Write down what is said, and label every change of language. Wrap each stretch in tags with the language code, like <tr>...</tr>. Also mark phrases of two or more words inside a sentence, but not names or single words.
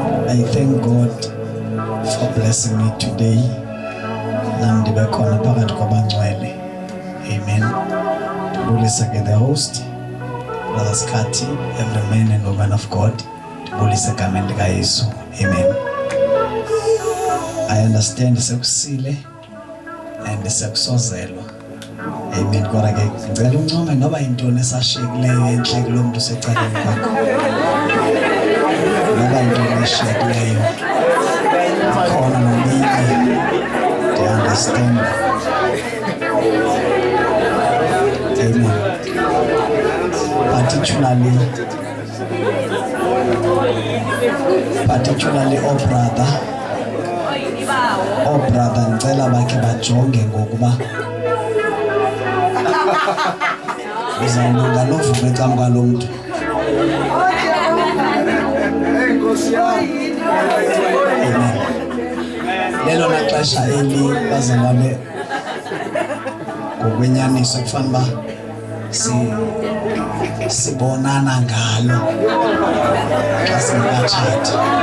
<en>I thank God for blessing me today.</en> <xh>Nam ndibe khona phakathi kwabangcwele. Amen. Tibulisa ke</xh> <en>the host, Brother Skhathi, every man and woman of God.</en> <xh>Tibulisa egameni lika Yesu. Amen.</xh> <en>I understand sekusile and sekusozelo. Amen.</en> <xh>Kodwa ke ngicela uncome noba intoni esashiyekileyo enhle kulo muntu secaleni kwakho. Noba intoni eshiyekileyo. Khona nomini.</xh> <en>They understand. Amen. Particularly brother</en> <xh>ngicela bakhe bajonge ngokuba uzawulunga novume ecamka lo muntu. Amen. Lelo naxesha eli bazalwane ngokwenyaniso kufanele uba sibonana ngalo xa singakatshati.</xh>